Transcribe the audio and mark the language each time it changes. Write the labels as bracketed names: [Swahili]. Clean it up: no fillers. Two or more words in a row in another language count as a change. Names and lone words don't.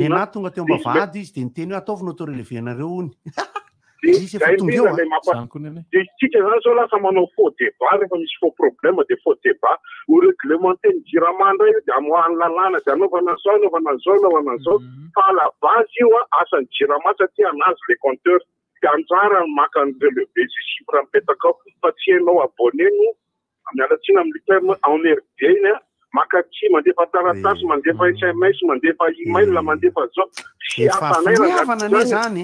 [Malagasy] na tonga teo mbavady izy dia niteny hoe ataovina autorelevé anareo ony tsika zany zao lasa manao [French] faux débat [Malagasy] rehefa misy [French] faux problème [Malagasy] dia [French] faux débat [Malagasy] ho réglementé ny jirama indray dia amoahany lalàna dia anaovana zao fa [French] à la base [Malagasy] io asan'ny jirama satria anazy le compteur dia anjara maka ny relevé sy chiffre mipetaka ao fa tsy hainao abonné no mialatsina amin'ny [French] terme emmerdé [Malagasy] iny makatsy mandefa taratasy mandefa SMS mandefa email mandefa zao sy hafanay zany